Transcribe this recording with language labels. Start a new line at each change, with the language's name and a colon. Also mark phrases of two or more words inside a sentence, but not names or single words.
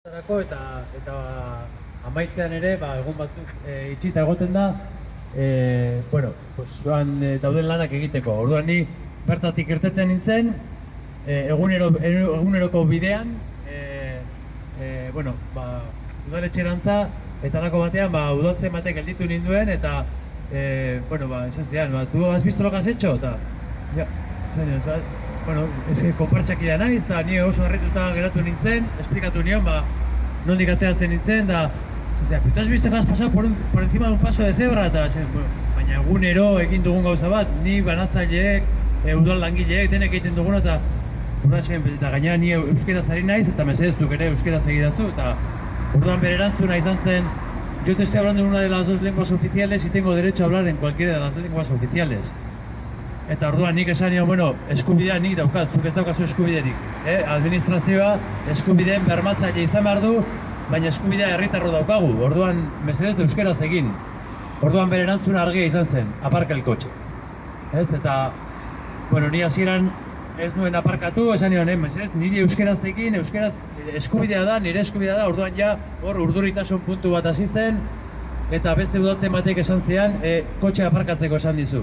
Basque: Eta amaitzean ere, egun batzuk itxita egoten da, joan dauden lanak egiteko. Orduan ni bertatik irtetzen nintzen, eguneroko bidean, udaletxerantza, eta lako batean, udaltzen batek gelditu ninduen, eta, esan zidan,
Spanish: ¿tú has visto lo que has hecho?
Basque: Eta, ja, konpartxakidea naiz, eta ni oso harrituta geratu nintzen, esplikatu nion, nondik ateratzen nintzen, da,
Spanish: ¿tú has visto que has pasado por encima de un paso de cebra?
Basque: Eta, baina egunero egin dugun gauza bat, ni banatzaileek, udal langileek, denek egiten dugun, eta gainera ni euskeraz ari naiz, eta mesedeztuk ere euskeraz egidazu, eta orduan bere erantzuna izan zen,
Spanish: yo te estoy hablando en una de las dos lenguas oficiales y tengo derecho a hablar en cualquiera de las dos lenguas oficiales.
Basque: Eta orduan nik esan nion, eskubidea nik daukaz, zuk ez daukazu eskubiderik. Administrazioa eskubideen bermatzaile izan behar du, baina eskubidea herritarro daukagu. Orduan, mesedez euskeraz egin. Orduan bere erantzuna argia izan zen,
Spanish: aparka el kotxe.
Basque: Eta, ni hasieran ez nuen aparkatu, esan nion, mesedez, niri euskeraz egin, euskeraz eskubidea da, nire eskubidea da, orduan ja, hor urduritasun puntu bat hasi zen, eta beste udaltzen batek esan zean, kotxe aparkatzeko esan dizu.